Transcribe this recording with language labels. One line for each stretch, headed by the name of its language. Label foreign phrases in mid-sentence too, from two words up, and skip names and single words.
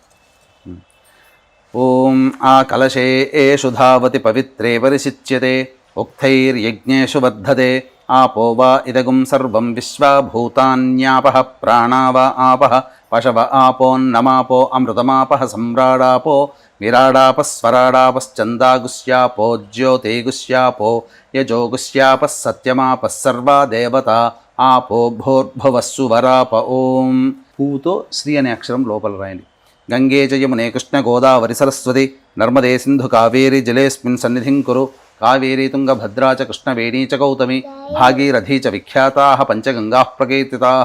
Sanskrit: ఓం ఆ కలశే ఏషు ధావతి పవిత్రే పరిశిచ్యతే ఉక్తైర్యజ్ఞేషు వర్ధతే आपो वा इदगुं सर्वं विश्वाभूतान्यापः प्राणा वा आपः पशव आपोन्नमापो अमृतमापः सम्राडापो विराडापः स्वराडापश्चन्दागुस्यापो ज्योतिगुस्यापो यजोगुस्यापः सत्यमापः सर्वा देवता ఆపో భోర్భవస్సు వరాప ఓం.
Telugu: పువ్వుతో శ్రీ అనే అక్షరం లోపల రాయండి.
Sanskrit: గంగే చ యమునే కృష్ణ గోదావరి సరస్వతి నర్మదే సింధు కావేరి జలేస్మిన్ సన్నిధిం కురు. కావేరీ తుంగభద్రా చ కృష్ణవేణీ చ గౌతమి భాగీరథీ చ విఖ్యాతాః పంచగంగాః ప్రకీర్తితాః.